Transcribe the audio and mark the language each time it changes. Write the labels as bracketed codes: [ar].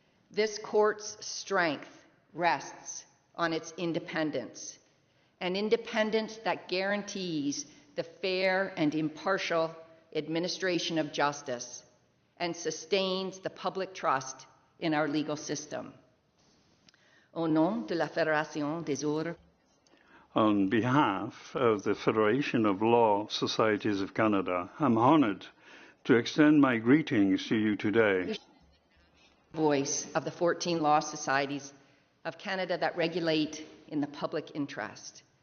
[en] This court's strength rests on its independence, an independence that guarantees the fair and impartial administration of justice and sustains the public trust in our legal system. [fr] Au nom de la Fédération des Ordres. [en] On behalf of the Federation of Law Societies of Canada, I'm honored to extend my greetings to you today. Voice of the 14 law societies of Canada that regulate in the public interest.